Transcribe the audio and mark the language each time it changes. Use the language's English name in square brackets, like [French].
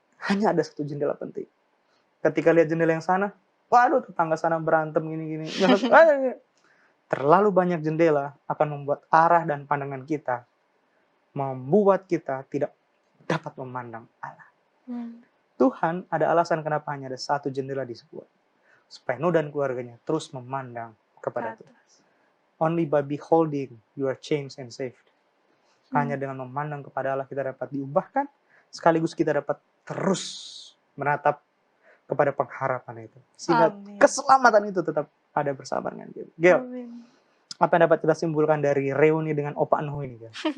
[Indonesian] Hanya ada satu jendela penting. Ketika lihat jendela yang sana, waduh, tetangga sana berantem gini-gini. Terlalu banyak jendela akan membuat arah dan pandangan kita, membuat kita tidak dapat memandang Allah. Tuhan ada alasan kenapa hanya ada satu jendela dibuat. Supaya Nuh dan keluarganya terus memandang kepada Tuhan. [English] Only by beholding you are changed and saved. [Indonesian] Hanya dengan memandang kepada Allah kita dapat diubahkan, sekaligus kita dapat terus menatap kepada pengharapan itu. Sehingga keselamatan itu tetap ada bersama dengan kita. Gel, Apa yang dapat kita simpulkan dari reuni dengan Opa Nuh ini, Gil?